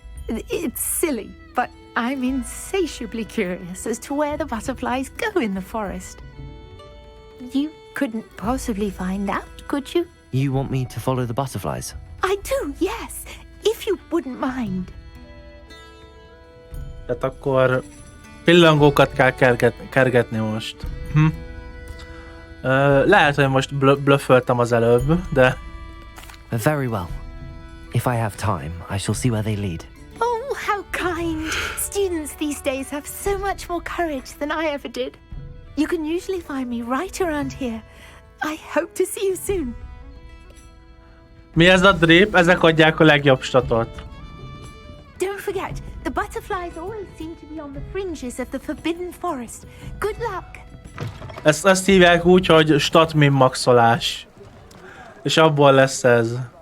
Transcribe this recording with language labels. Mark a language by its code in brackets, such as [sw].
[en] It's silly, but I'm insatiably curious as to where the butterflies go in the forest. You couldn't possibly find out, could you? You want me to follow the butterflies? I do, yes, if you wouldn't mind. [hu] Tehát akkor pillangókat kell kergetni most. Lehet, hogy most blöfföltem az előbb, de... [en] Very well. If I have time, I shall see where they lead. Oh, how kind! Students these days have so much more courage than I ever did. You can usually find me right around here. I hope to see you soon. [hu] Mi ez a drip? Ezek adják a legjobb statot. [en] Don't forget, the butterflies always seem to be on the fringes of the Forbidden Forest. Good luck! [hu] Ezt hívják úgy, hogy stat min maxolás. És abból lesz ez.